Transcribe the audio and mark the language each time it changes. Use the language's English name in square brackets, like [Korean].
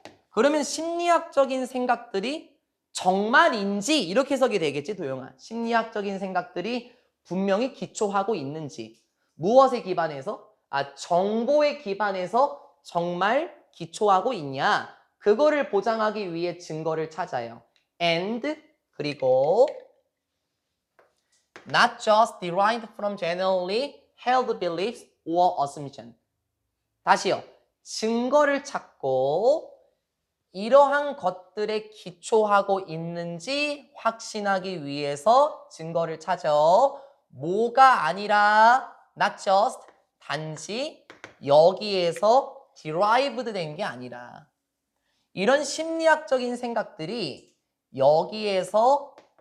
[Korean] 그러면 심리학적인 생각들이 정말인지 이렇게 해석이 되겠지, 도영아. 심리학적인 생각들이 분명히 기초하고 있는지. 무엇에 기반해서? 아, 정보에 기반해서 정말 기초하고 있냐? 그거를 보장하기 위해 증거를 찾아요. [English] And [Korean] 그리고 [English] not just derived from generally held beliefs or assumption. [Korean] 다시요. 증거를 찾고 이러한 것들에 기초하고 있는지 확신하기 위해서 증거를 찾아. 뭐가 아니라 [English] not just, [Korean] 단지 여기에서 [English] derived [Korean] 된 게 아니라 이런 심리학적인 생각들이 여기에서